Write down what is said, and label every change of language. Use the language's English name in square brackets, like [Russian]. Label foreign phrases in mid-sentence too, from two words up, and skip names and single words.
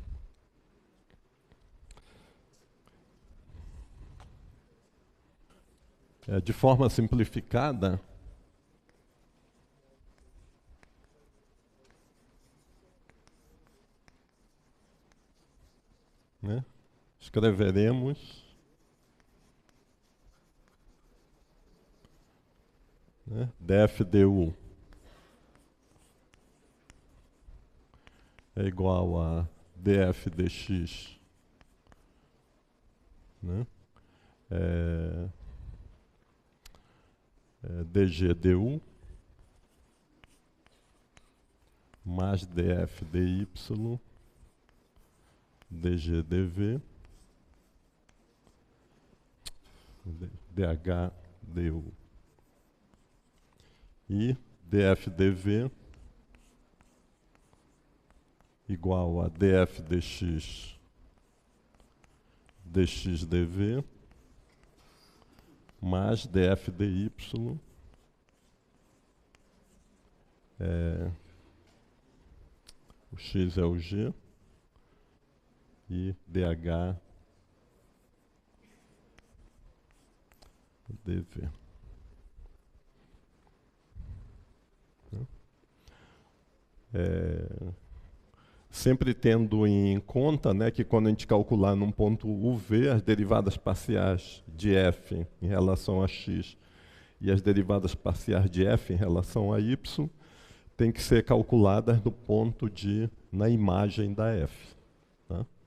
[Portuguese] De forma simplificada, né, escreveremos, né, df du é igual a df dx, né, dg du mais df dy dg dv dh du e df dv igual a df dx dx dv mais df dy o x é o g e dh dv. Sempre tendo em conta, né, que quando a gente calcular num ponto uv as derivadas parciais de f em relação a x e as derivadas parciais de f em relação a y tem que ser calculadas no ponto na imagem da f, tá?